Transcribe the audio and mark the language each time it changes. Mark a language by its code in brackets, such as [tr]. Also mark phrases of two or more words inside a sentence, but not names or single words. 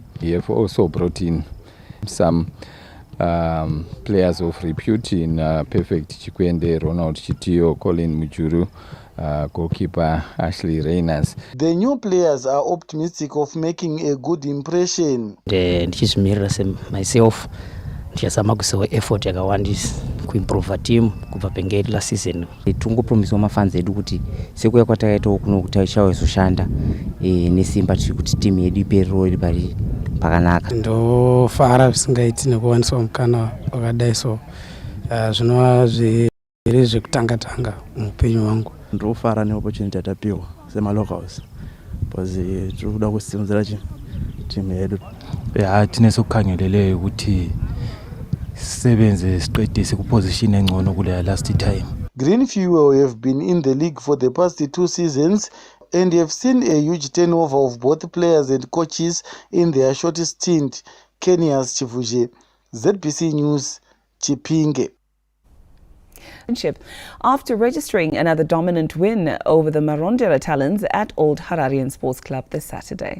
[en] We have also brought in some players of repute in Perfect Chikwende, Ronald Chitio, Colin Mujuru, goalkeeper Ashley Reyners. The new players are optimistic of making a good impression. [sn] Ndichizvimirira myself ndichazama kuisa effort yakawandisa kuimprova team kubva pengeti [en] last season. [sn] Tingopromiswa mafans edu kuti sekuya kwatakaitawo kuno kuti ichazoshanda nesimba tiri kuti team yedu iperero iri pari pakanaka. Ndofara zvisingaiti nekuwaniswa mukana wakadai so zvinova zviri zvekutanga-tanga muupenyu hwangu. Ndofara neopportunity yatapiwa semalocals because tiri kuda kusimudzira team yedu. [nd] Tineso kukhangelele ukuthi sisebenze siqedise kuposition engcono kule [en] last time. Greenfuel have been in the league for the past 2 seasons and have seen a huge turnover of both players and coaches in their short stint. Kenya's Chivuje, ZBC News, Chipinge. After registering another dominant win over the Marondera Talons at Old Hararian Sports Club this Saturday.